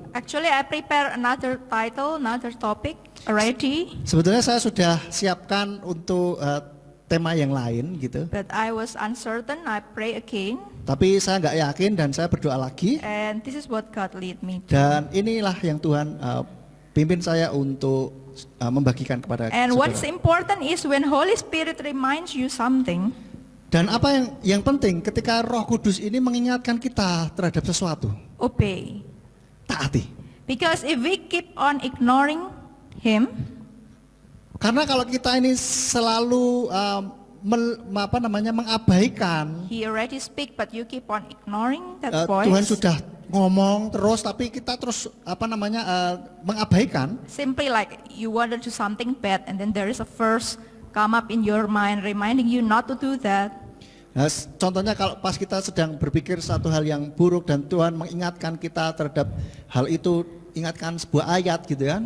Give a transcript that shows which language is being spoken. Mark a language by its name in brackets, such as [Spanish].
[English] Actually, I prepare another title, another topic already. [Indonesian] Sebetulnya saya sudah siapkan untuk tema yang lain gitu. [English] But I was uncertain, I pray again. [Indonesian] Tapi saya nggak yakin dan saya berdoa lagi. [English] And this is what God lead me to. [Indonesian] Dan inilah yang Tuhan pimpin saya untuk membagikan kepada [English] And [Indonesian] saudara. [English] what's important is when Holy Spirit reminds you something. [Indonesian] Dan apa yang penting ketika Roh Kudus ini mengingatkan kita terhadap sesuatu, [English] Obey. [Indonesian] taati. [English] Because if we keep on ignoring Him, [Indonesian] Karena kalau kita ini selalu mengabaikan, [English] He already speak, but you keep on ignoring that voice. [Indonesian] Tuhan sudah ngomong terus, tapi kita terus mengabaikan. [English] Simply like you want to do something bad, and then there is a verse come up in your mind reminding you not to do that. [Indonesian] Nah, contohnya kalau pas kita sedang berpikir satu hal yang buruk dan Tuhan mengingatkan kita terhadap hal itu, ingatkan sebuah ayat gitu kan.